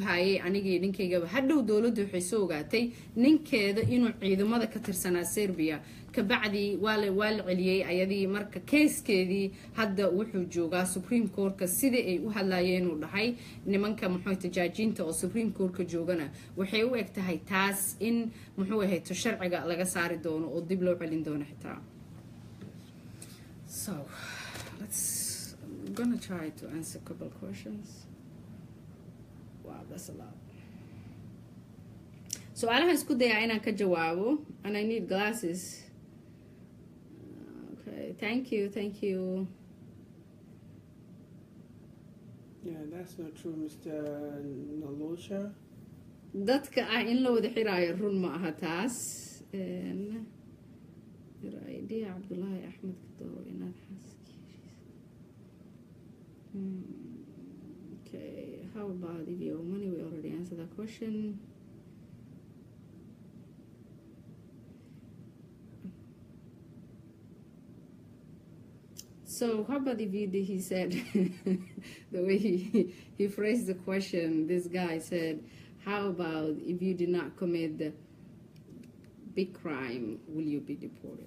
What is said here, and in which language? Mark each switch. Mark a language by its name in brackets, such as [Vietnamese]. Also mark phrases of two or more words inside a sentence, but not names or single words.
[Somali] hayay anigii ninkayga hadhow dawladdu waxay soo ogaatay ninkeeda inuu ciidamada ka tirsanaa Serbia kabacdi waa la celiyay ayadii marka case-keedii hadda wuxuu joogaa Supreme Court-ka sidii ay u hadlayeen uu dhahay nimanka muxuu tajaajinta oo Supreme Court-ka joogana waxay u egtahay taas in muxuu ahay sharciga laga saari doono oo dib loo celin doono xitaa. [English] So, I'm gonna try to answer a couple questions. Wow, that's a lot. So, I [Somali] isku dayaa inaan ka jawaabo, [English] and I need glasses. Okay, thank you. Yeah, that's not true, Mr. [Somali] Nolosha. Dadka in la wada xiraayo run ma aha taas. [English] idea Abdullahi Ahmed Kador inaad okay, how about if you owe money? We already answered that question. So how about if you, he said, the way he phrased the question, this guy said, how about if you did not commit the big crime, will you be deported?